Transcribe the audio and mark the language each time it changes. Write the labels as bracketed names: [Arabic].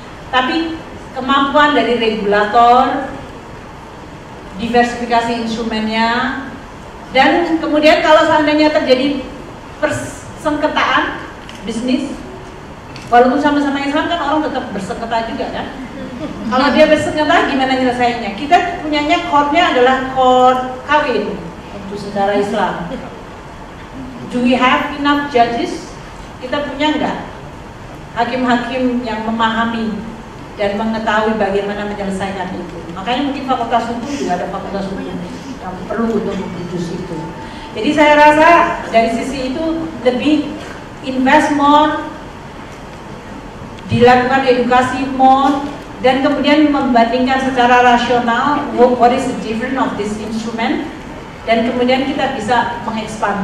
[Indonesian] Tapi kemampuan dari regulator, diversifikasi instrumennya, dan kemudian kalau seandainya terjadi persengketaan bisnis, walaupun sama-sama Islam kan orang tetap bersengketa juga kan. Kalau dia bersengketa gimana nyelesainya? Kita punyanya court-nya adalah court kawin untuk saudara Islam. [English] Do we have enough judges? [Indonesian] Kita punya enggak hakim-hakim yang memahami dan mengetahui bagaimana menyelesaikan itu? Makanya mungkin fakultas hukum juga ada fakultas hukum yang perlu untuk memproduksi itu. Jadi saya rasa dari sisi itu lebih [English] invest more, [Indonesian] dilakukan edukasi more, dan kemudian membandingkan secara rasional [English] what is the difference of this instrument, [Indonesian] dan kemudian kita bisa mengekspand.